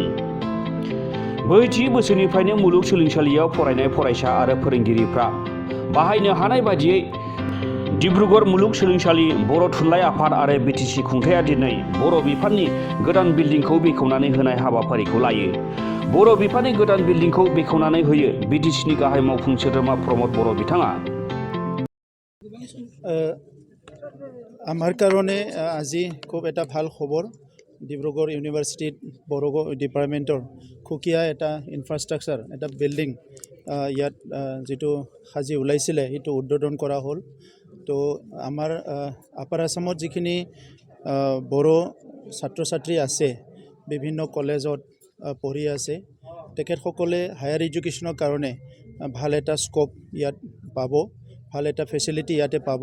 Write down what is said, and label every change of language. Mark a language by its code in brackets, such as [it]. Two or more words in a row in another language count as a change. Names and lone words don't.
[brx] बै थि बोसोरनिफ्रायनो मुलुगसोलोंसालियाव फरायनाय फरायसा आरो फोरोंगिरिफ्रा बाहायनो हानाय बायदियै डिब्रुगड़ मुलुगसोलोंसालि, बर' थुनलाइ आफाद आरो बिटिसि खुंथाया दिनै बर' बिफाननि गोदान बिल्डिंखौ बेखेवनानै होनाय हाबाफारिखौ लायो। बर' बिफाननि गोदान बिल्डिंखौ बेखेवनानै होयो बिटिसिनि गाहाय मावफुं सोद्रोमा प्रमद बर' बिथाङा। [as] আমাৰ কাৰণে আজি खूब এটা ভাল খবৰ। ডিব্ৰুগড় ইউনিভাৰ্চিটিত বৰ ডিপাৰ্টমেণ্টৰ খুকীয়া এটা ইনফ্ৰাষ্ট্ৰাকচাৰ এটা বিল্ডিং ইয়াত যেটো সাজি ওলাইছিলে সেইটো উদ্বোধন কৰা হ'ল। তো আমাৰ আপাৰ আসামত যিখিনি বড়ো ছাত্ৰ ছাত্ৰী আছে বিভিন্ন কলেজত পঢ়ি আছে তেখেতসকলে [en] higher education [as] কাৰণে ভাল এটা স্কোপ ইয়াত পাব, ভাল এটা ফেচিলিটি ইয়াতে পাব।